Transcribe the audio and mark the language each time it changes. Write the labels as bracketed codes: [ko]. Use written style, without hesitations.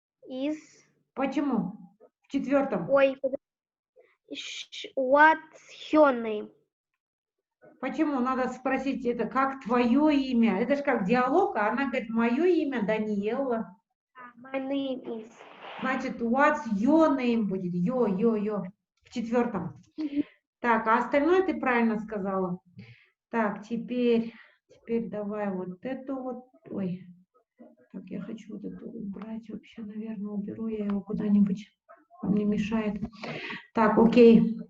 [en] Is. [ru] Почему? В 4? [en] Ой, What's your name? [ru] Почему? Надо спросить, это как твое имя? Это же как диалог, а она говорит, мое имя Даниэла. [en] My name is. [ru] Значит, [en] what's your name [ru] будет? Йо. В четвертом. Так, а остальное ты правильно сказала. Так, теперь давай вот эту вот. Ой, так, я хочу вот эту убрать вообще, наверное, уберу я его куда-нибудь. Он мне мешает. Так, окей.